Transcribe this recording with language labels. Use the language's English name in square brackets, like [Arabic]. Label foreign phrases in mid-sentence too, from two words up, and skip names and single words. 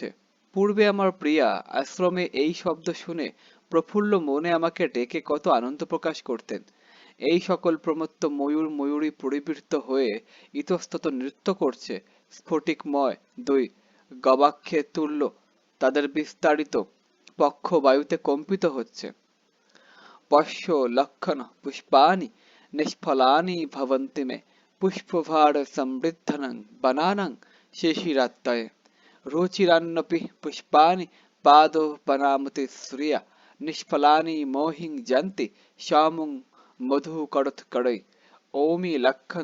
[Bangla] পূর্বে আমার প্রিয়া আশ্রমে এই শব্দ শুনে প্রফুল্ল মনে আমাকে ডেকে কত আনন্দ প্রকাশ করতেন। এই সকল প্রমত্ত ময়ূর ময়ূরী পরিবৃত্ত হয়ে ইতস্তত নৃত্য করছে। স্ফটিকময় দুই গবাক্ষে তুল্য তাদের বিস্তারিত পক্ষ বায়ুতে কম্পিত হচ্ছে। [Sanskrit] পশ্য লক্ষণ পুষ্পানি নিষ্ফলানি ভবন্তি মে পুষ্পভার সমৃদ্ধনং বনানং শিশিরাত্তয়ে রুচিরান্নপি পুষ্পানি পাদোপনামতি শ্রিয়া নিষ্ফলানি মোহিং যন্তি শ্যামুং মধুকরৎকরৈ ওমি লক্ষণ